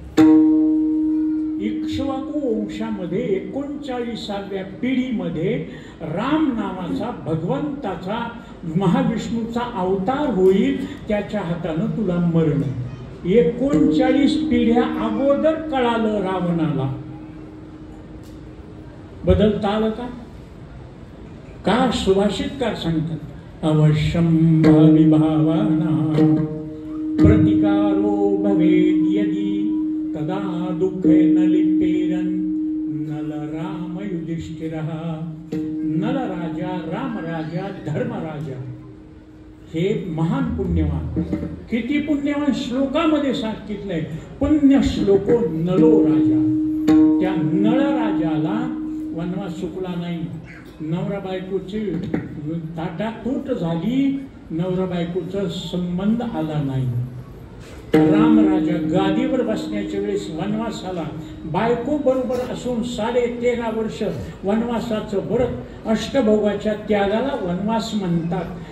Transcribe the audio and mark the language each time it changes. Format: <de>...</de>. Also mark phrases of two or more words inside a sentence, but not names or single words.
<mr>इक्ष्वाकू वंशामध्ये 39व्या पिढीमध्ये राम नावाचा भगवंताचा महाविष्णूचा अवतार होईल, त्याच्या हातानं तुला मरण. 39 पिढ्या अगोदर कळालं रावणाला. बदलता आलं का? का सुभाषितकार सांगतात,</mr> <sa>अवश्यं भावी भावानां प्रतिकारो भवेद यदि तदा दुःखे न लिपेरन नल राम युधिष्ठिरः.</sa> <mr>नल राजा, राम राजा, धर्म राजा हे महान पुण्यवान. किती पुण्यवान श्लोकामध्ये सांगितलंय,</mr> <sa>पुण्य श्लोको नलो राजा.</sa> <mr>त्या नळ राजाला वनवास चुकला नाही. नवरा बायकोची ताटातूट झाली, नवरा बायकोचा संबंध आला नाही. राम राजा गादीवर बसण्याच्या वेळेस वनवासाला बायको बरोबर असून 13.5 वर्ष वनवासाचं व्रत, अष्टभोगाच्या त्यागाला वनवास म्हणतात.</mr>